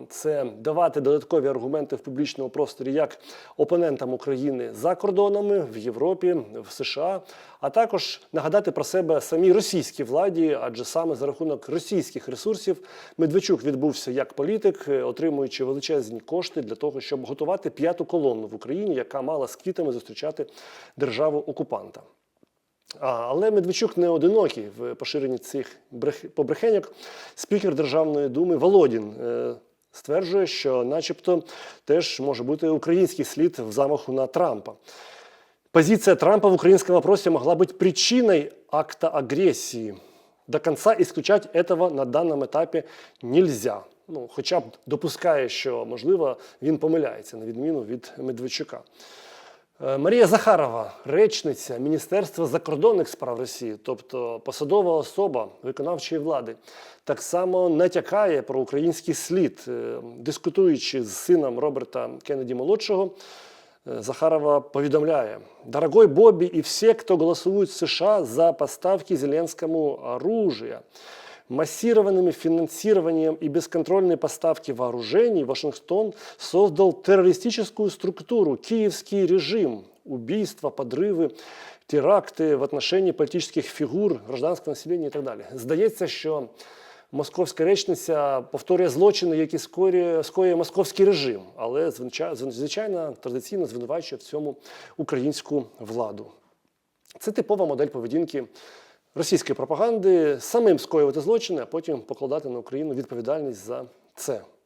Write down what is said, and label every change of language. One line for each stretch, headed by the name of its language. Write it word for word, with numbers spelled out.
Ukrainian: Це давати додаткові аргументи в публічному просторі як опонентам України за кордонами, в Європі, в США, а також нагадати про себе самій російській владі, адже саме за рахунок російських ресурсів Медведчук відбувся як політик, отримуючи величезні кошти для того, щоб готувати п'яту колонну в Україні, яка мала з квітами зустрічати державу-окупанта. А, але Медведчук не одинокий в поширенні цих брех... побрехеньок. Спікер Державної думи Володін е, стверджує, що начебто теж може бути український слід в замаху на Трампа.
Russian: Позиция Трампа в украинском вопросе могла быть причиной акта агрессии. До конца исключать этого на данном этапе нельзя.
Ukrainian: Ну, хоча б допускає, що, можливо, він помиляється, на відміну від Медведчука. Марія Захарова, речниця Міністерства закордонних справ Росії, тобто посадова особа виконавчої влади, так само натякає про український слід. Дискутуючи з сином Роберта Кеннеді-молодшого, Захарова повідомляє:
Russian: «Дорогой Бобби и все, кто голосует в США за поставки Зеленскому оружия, массированным финансированием и бесконтрольной поставки вооружений Вашингтон создал террористическую структуру, киевский режим, убийства, подрывы, теракты в отношении политических фигур, гражданского населения и так далее».
Ukrainian: Здається, що московська речниця повторює злочини, які скоє, скоє московський режим, але, звичайно, традиційно звинувачує в цьому українську владу. Це типова модель поведінки російської пропаганди: самим скоювати злочини, а потім покладати на Україну відповідальність за це.